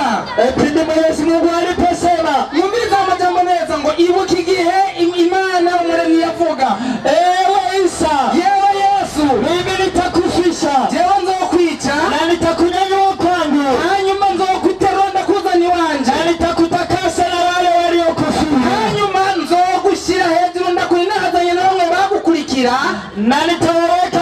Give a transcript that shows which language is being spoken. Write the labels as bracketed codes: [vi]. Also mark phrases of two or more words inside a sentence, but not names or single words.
[sw] pindi Mwenyezi Mungu aliposema, [rn] mwumviriza amajambo neza ngo ibuka igihe Imana umuremyi yavuga, [sw] ewe Isa, [rn] yewe Yesu, [sw] mimi nitakufisha [rn] jewe nzokwica [sw] na nitakunyanyua kwangu, [rn] hanyuma nzokuterura ndakuzana iwanje, [sw] na nitakutakasa na wale waliokufuru, [rn] hanyuma nzogushyira hejuru ndakurinazanye na bamwe bagukurikira, [sw] na nitawaokoa